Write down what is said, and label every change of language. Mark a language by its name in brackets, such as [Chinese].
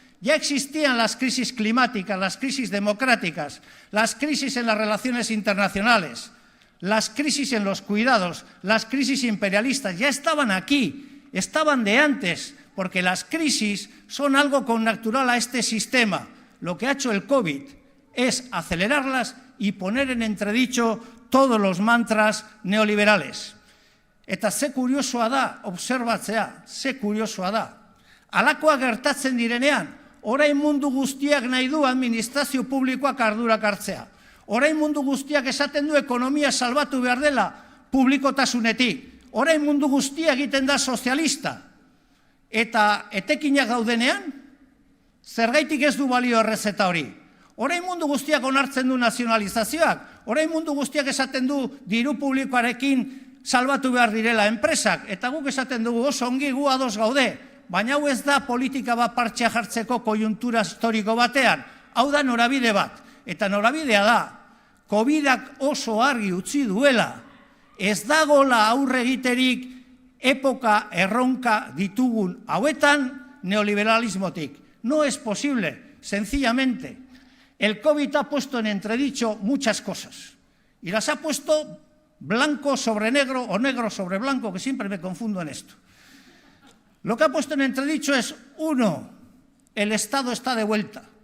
[Spanish] Ya existían las crisis climáticas, las crisis democráticas, las crisis en las relaciones internacionales, las crisis en los cuidados, las crisis imperialistas. Ya estaban aquí, estaban de antes, porque las crisis son algo connatural a este sistema. Lo que ha hecho el COVID es acelerarlas y poner en entredicho todos los mantras neoliberales. [Basque] Eta ze kuriosoa da, observatzea, ze kuriosoa da. Halakoa gertatzen direnean, orain mundu guztiak nahi du administrazio publikoak ardurak hartzea. Orain mundu guztiak esaten du ekonomia salbatu behar dela publikotasunetik. Orain mundu guztia egiten da sozialista. Eta etekinak gaudenean, zergaitik ez du balio errezeta hori. Orain mundu guztiak onartzen du nazionalizazioak, orain mundu guztiak esaten du diru publikoarekin salbatu behar direla enpresak, eta guk esaten dugu oso ongi gu ados gaude, baina hau ez da politika bat partxea jartzeko koiuntura historiko batean, hau da norabide bat, eta norabidea da, Covidak oso argi utzi duela, ez dagola aurre egiterik epoka erronka ditugun hauetan neoliberalismotik. [Spanish] No es posible, sencillamente. El COVID ha puesto en entredicho muchas cosas y las ha puesto blanco sobre negro o negro sobre blanco, que siempre me confundo en esto. Lo que ha puesto en entredicho es, uno, el Estado está de vuelta.